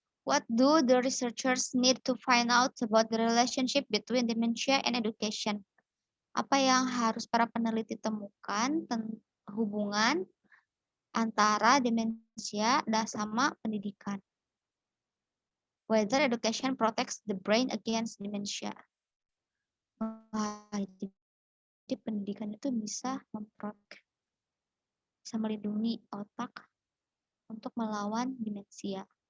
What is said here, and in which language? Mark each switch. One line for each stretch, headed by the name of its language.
English: What do the researchers need to find out about the relationship between dementia and education?
Indonesian: Apa yang harus para peneliti temukan hubungan antara demensia dan sama pendidikan?
English: Whether education protects the brain against dementia.
Indonesian: Jadi pendidikan itu bisa bisa melindungi otak untuk melawan demensia.